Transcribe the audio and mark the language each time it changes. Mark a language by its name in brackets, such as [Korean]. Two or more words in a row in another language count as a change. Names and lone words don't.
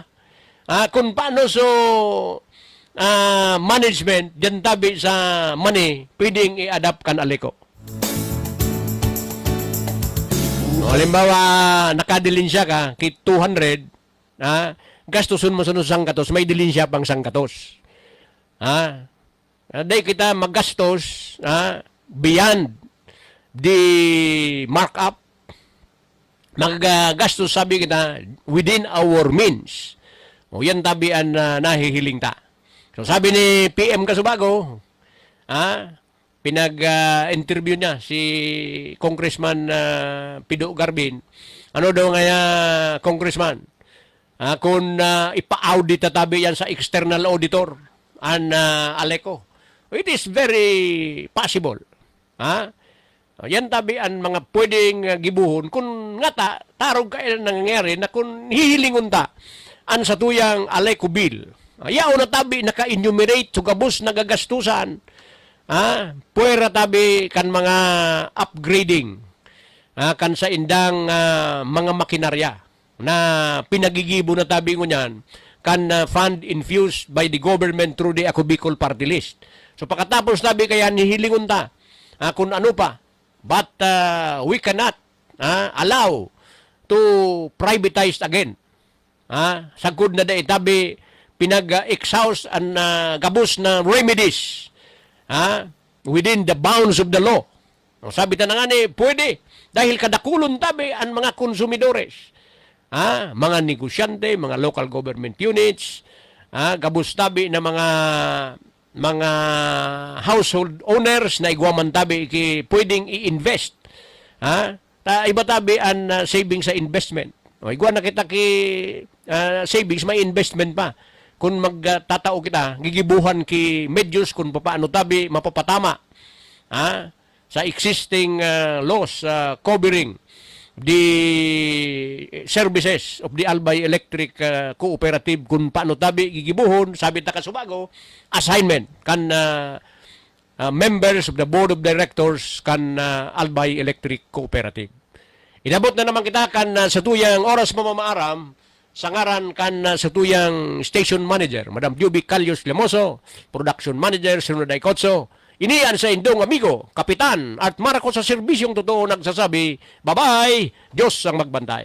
[Bikol] Kung paano so management, dyan tabi sa money, pwedeng i-adapt kan aliko. Halimbawa, nakadilinsya ka, kit 200, gastusun mo sa sangkatos, may dilinsya pang sangkatos. Dahil kita maggastos [English] beyond the markup, [Bikol] magagastos sabi kita [English] within our means. [Bikol] O yan tabi ang nahihiling ta. So sabi ni PM Casubago, pinag-interview niya si Congressman Pido Garbin. Ano daw nga Congressman? Kung ipa-audit tabi yan sa external auditor an Aleco. [English] It is very possible. [Bikol] Yan tabi ang mga pwedeng gibuhon kung nga tarog kayo nangyayari na kung hihilingon ta an sa tuyang Aleco bill. Ayaw na tabi naka-enumerate sugabos nagagastusan. Puwera tabi kan mga upgrading kan sa indang mga makinarya na pinagigibo na tabi ngunyan kan [English] fund infused by the government [Bikol] through the Ako Bicol Party List. So pagkatapos tabi kaya nihilingon ta kung ano pa, [English] but we cannot allow to privatize again. [Bikol] Sagod na da itabi pinag-exhaust ang gabos na remedies [English] within the bounds of the law. [Bikol] Sabi ta na nga ni, pwede. Dahil kadakulon tabi ang mga konsumidores. Mga negosyante, mga [English] local government units, [Bikol] gabos tabi na mga [English] household owners [Bikol] na igwaman tabi pwedeng i-invest. Iba tabi ang savings sa investment. Igwa na kita savings, may investment pa. Kung magtatao kita, gigibuhan ki medyos kung paano tabi mapapatama sa [English] existing laws covering the services of the Albay Electric Cooperative [Bikol] kung paano tabi gigibuhon, sabi ta Casubago, assignment kan [English] members of the board of directors [Bikol] kan Albay Electric Cooperative. Inabot na naman kita kan sa tuyang oras mamamaaram sa ngaran kan sa tuyang station manager, Madam Juby Calios Lemoso, [English] production manager, [Bikol] Sunod Daikotso. Iniyan sa indong amigo, Kapitan at Marco sa serbisyong totoo nagsasabi, bye-bye, Diyos ang magbantay.